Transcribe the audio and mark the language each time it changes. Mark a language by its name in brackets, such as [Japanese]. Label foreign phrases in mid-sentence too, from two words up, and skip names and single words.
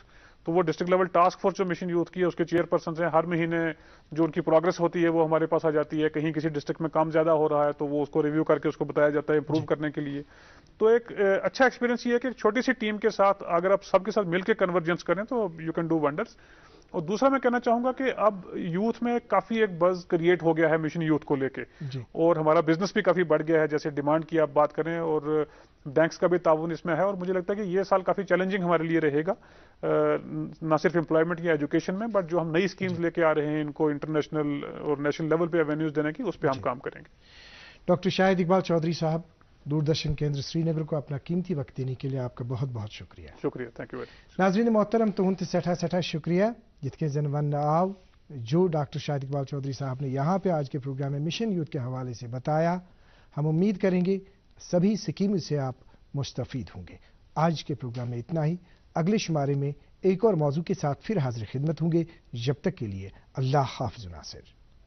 [Urdu] تو وہ [English] district level task force [Urdu] جو مشن یوتھ کی ہے اس کے چیئر پرسنز ہیں. ہر مہینے جو ان کی پروگرس ہوتی ہے وہ ہمارے پاس آ جاتی ہے. کہیں کسی ڈسٹرکٹ میں کام زیادہ ہو رہا ہے تو وہ اس کو ریویو کر کے اس کو بتایا جاتا ہے امپروو کرنے کے لیے. تو ایک اچھا ایکسپیرینس یہ ہے کہ چھوٹی سی ٹیم کے ساتھ اگر آپ سب کے ساتھ مل کے کنورجنس کریں تو [English] you can do wonders. [Urdu] اور دوسرا میں کہنا چاہوں گا کہ اب یوتھ میں کافی ایک [English] buzz create [Urdu] ہو گیا ہے مشن یوتھ کو لے کے, اور ہمارا بزنس بھی کافی بڑھ گیا ہے. جیسے ڈیمانڈ کی آپ بات کریں, اور بینکس کا بھی تعاون اس میں ہے. اور مجھے لگتا ہے کہ یہ سال کافی چیلنجنگ ہمارے لیے رہے گا, نہ صرف امپلائمنٹ یا ایجوکیشن میں, بٹ جو ہم نئی اسکیمز لے کے آ رہے ہیں ان کو انٹرنیشنل اور [English] national level [Urdu] پہ ایونیوز دینے کی, اس پہ ہم کام کریں گے. ڈاکٹر شاہد اقبال چودھری صاحب, دوردرشن کیندر سری نگر کو اپنا قیمتی وقت دینے کے لیے آپ کا بہت بہت شکریہ. شکریہ, [English] thank you very much. [Urdu] ناظرین محترم, [Kashmiri] تہند سٹھا [Urdu] شکریہ جت کے زن ون آو جو ڈاکٹر شاہد اقبال چودھری صاحب نے یہاں پہ آج کے پروگرام میں مشن یوتھ کے حوالے سے بتایا. ہم امید کریں گے سبھی اسکیموں سے آپ مستفید ہوں گے. آج کے پروگرام میں اتنا ہی. اگلے شمارے میں ایک اور موضوع کے ساتھ پھر حاضر خدمت ہوں گے. جب تک کے لیے اللہ حافظ ناصر.